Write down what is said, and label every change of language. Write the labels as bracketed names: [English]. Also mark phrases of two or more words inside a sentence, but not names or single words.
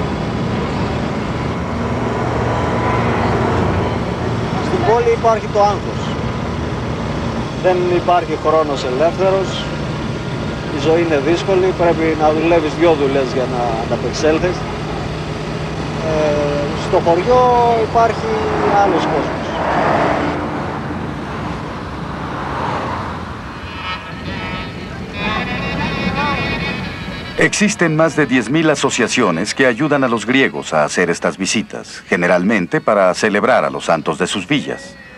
[Greek] Στην πόλη υπάρχει το άγχος. Δεν υπάρχει χρόνος ελεύθερος. Η ζωή είναι δύσκολη. Πρέπει να δουλεύεις 2 δουλειές για να ανταπεξέλθεις. Στο χωριό υπάρχει άλλος κόσμος. [Spanish] Existen más de 10.000 asociaciones que ayudan a los griegos a hacer estas visitas, generalmente para celebrar a los santos de sus villas.